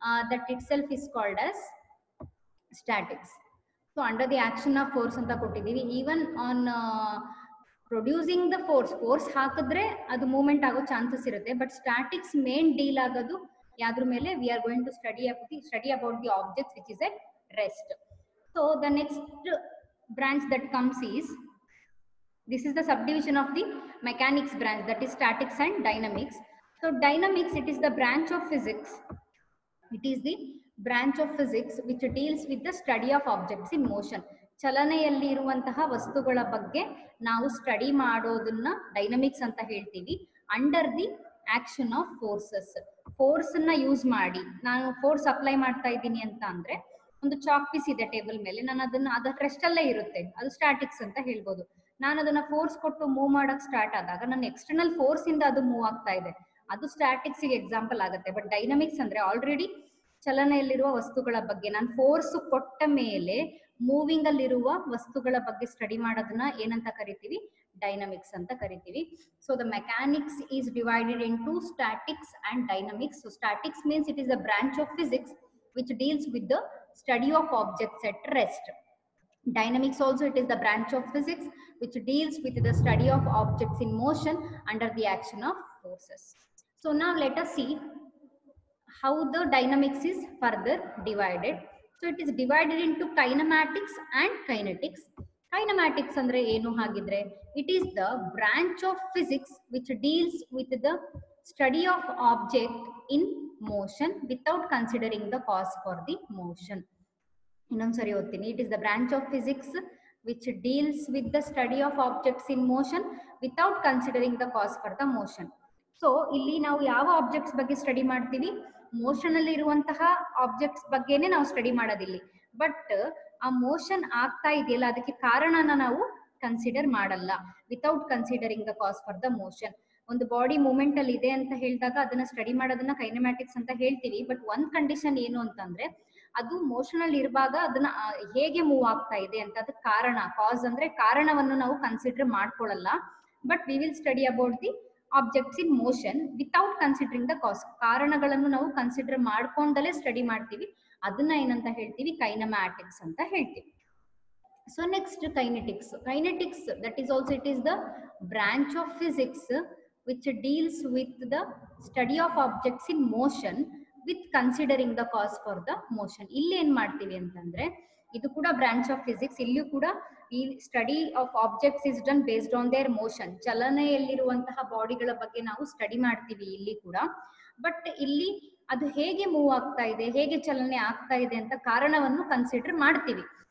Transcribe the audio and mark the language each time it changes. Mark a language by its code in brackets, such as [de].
[en] That itself is called as statics. So under the action of force [kn] ಅಂತ ಕೊಟ್ಟಿದ್ದೀವಿ. [en] Even on producing the force [kn] ಹಾಕಿದ್ರೆ ಅದು movement ಆಗೋ chances ಇರುತ್ತೆ. But statics main deal ಆಗೋದು ಯಾವ್ದ್ರ ಮೇಲೆ? [en] we are going to study about the objects which is at rest. So the next branch that comes is, this is the subdivision of the mechanics branch, that is statics and dynamics. So dynamics, it is the branch of physics. It is the branch of physics which deals with the study of objects in motion. [kn] ಚಲನೆಯಲ್ಲಿ ಇರುವಂತಹ ವಸ್ತುಗಳ ಬಗ್ಗೆ ನಾವು study ಮಾಡೋದನ್ನ dynamics ಅಂತ ಹೇಳ್ತೀವಿ. [en] Under the action of forces. [kn] Force ಅನ್ನ use ಮಾಡಿ, ನಾನು ಫೋರ್ಸ್ ಅಪ್ಲೈ ಮಾಡ್ತಾ ಇದ್ದೀನಿ ಅಂತ ಅಂದ್ರೆ, ಒಂದು ಚಾಕ್ ಪೀಸ್ ಇದೆ ಟೇಬಲ್ ಮೇಲೆ, ನಾನು ಅದರ ರೆಸ್ಟ್ ಅಲ್ಲೇ ಇರುತ್ತೆ, ಅದು ಸ್ಟಾಟಿಕ್ಸ್ ಅಂತ ಹೇಳ್ಬೋದು. ನಾನು ಅದನ್ನ ಫೋರ್ಸ್ ಕೊಟ್ಟು ಮೂವ್ ಮಾಡಕ್ ಸ್ಟಾರ್ಟ್ ಆದಾಗ ನನ್ನ ಎಕ್ಸ್ಟರ್ನಲ್ ಫೋರ್ಸ್ ಇಂದ ಅದು ಮೂವ್ ಆಗ್ತಾ ಇದೆ, ಅದು ಸ್ಟಾಟಿಕ್ಸ್ ಗೆ ಎಕ್ಸಾಂಪಲ್ ಆಗುತ್ತೆ. ಬಟ್ ಡೈನಮಿಕ್ಸ್ ಅಂದ್ರೆ ಆಲ್ರೆಡಿ ಚಲನೆಯಲ್ಲಿರುವ ವಸ್ತುಗಳ ಬಗ್ಗೆ, ನಾನು ಫೋರ್ಸ್ ಕೊಟ್ಟ ಮೇಲೆ ಮೂವಿಂಗ್ ಅಲ್ಲಿರುವ ವಸ್ತುಗಳ ಬಗ್ಗೆ ಸ್ಟಡಿ ಮಾಡೋದನ್ನ ಏನಂತ ಕರಿತೀವಿ? ಡೈನಮಿಕ್ಸ್ ಅಂತ ಕರಿತೀವಿ. [en] So the mechanics is divided into statics and dynamics. So statics means it is a branch of physics which deals with the study of objects at rest. Dynamics also, it is the branch of physics which deals with the study of objects in motion under the action of forces. So now let us see how the dynamics is further divided. So it is divided into kinematics and kinetics. Kinematics [kn] andre enu hagidre? [en] It is the branch of physics which deals with the study of object in motion without considering the cause for the motion. [kn] ಇನ್ನೊಂದ್ಸರಿ ಓದ್ತೀನಿ. [en] It is the branch of physics which deals with the study of objects in motion without considering the cause for the motion. [kn] So ಇಲ್ಲಿ ನಾವು ಯಾವ objects ಬಗ್ಗೆ study ಮಾಡ್ತೀವಿ? Motion ಅಲ್ಲಿ ಇರುವಂತಹ objects ಬಗ್ಗೆನೆ ನಾವು ಸ್ಟಡಿ ಮಾಡೋದಿಲ್ಲಿ. ಬಟ್ ಆ ಮೋಷನ್ ಆಗ್ತಾ ಇದೆಯಲ್ಲ, ಅದಕ್ಕೆ ಕಾರಣನ ನಾವು ಕನ್ಸಿಡರ್ ಮಾಡಲ್ಲ, [en] Without considering the cause for the motion. [kn] ಒಂದು ಬಾಡಿ ಮೂವ್ಮೆಂಟ್ ಅಲ್ಲಿ ಇದೆ ಅಂತ ಹೇಳಿದಾಗ ಅದನ್ನ ಸ್ಟಡಿ ಮಾಡೋದನ್ನ ಕೈನೆಮ್ಯಾಟಿಕ್ಸ್ ಅಂತ ಹೇಳ್ತೀವಿ. ಬಟ್ ಒಂದ್ ಕಂಡೀಷನ್ ಏನು ಅಂತಂದ್ರೆ, ಅದು ಮೋಷನ್ ಅಲ್ಲಿ ಇರುವಾಗ ಅದನ್ನ ಹೇಗೆ ಮೂವ್ ಆಗ್ತಾ ಇದೆ ಅಂತ, ಅದಕ್ಕೆ ಕಾರಣ, ಕಾಸ್ ಅಂದ್ರೆ ಕಾರಣವನ್ನು ನಾವು consider ಮಾಡ್ಕೊಳ್ಳಲ್ಲ. [en] But we will study about the objects in motion without considering the cause. [kn] ಕಾರಣಗಳನ್ನು ನಾವು ಕನ್ಸಿಡರ್ ಮಾಡ್ಕೊಂಡಲೇ ಸ್ಟಡಿ ಮಾಡ್ತೀವಿ, ಅದನ್ನ ಏನಂತ ಹೇಳ್ತೀವಿ, ಕೈನಮ್ಯಾಟಿಕ್ಸ್ ಅಂತ ಹೇಳ್ತೀವಿ. [en] So next, kinetics. Kinetics, that is also, it is the branch of physics which deals with the study of objects in motion with considering the cause for the motion. [kn] ಇಲ್ಲಿ ಏನ್ ಮಾಡ್ತೀವಿ ಅಂತಂದ್ರೆ, ಇದು ಕೂಡ ಬ್ರಾಂಚ್ ಆಫ್ ಫಿಸಿಕ್ಸ್. ಇಲ್ಲಿಯೂ ಕೂಡ ಈ [en] Study of objects is done based on their motion. [kn] ಚಲನೆಯಲ್ಲಿರುವಂತಹ ಬಾಡಿಗಳ ಬಗ್ಗೆ ನಾವು ಸ್ಟಡಿ ಮಾಡ್ತೀವಿ ಇಲ್ಲಿ ಕೂಡ. ಬಟ್ ಇಲ್ಲಿ ಅದು ಹೇಗೆ ಮೂವ್ ಆಗ್ತಾ ಇದೆ, ಹೇಗೆ ಚಲನೆ ಆಗ್ತಾ ಇದೆ ಅಂತ ಕಾರಣವನ್ನು ಕನ್ಸಿಡರ್ ಮಾಡ್ತೀವಿ.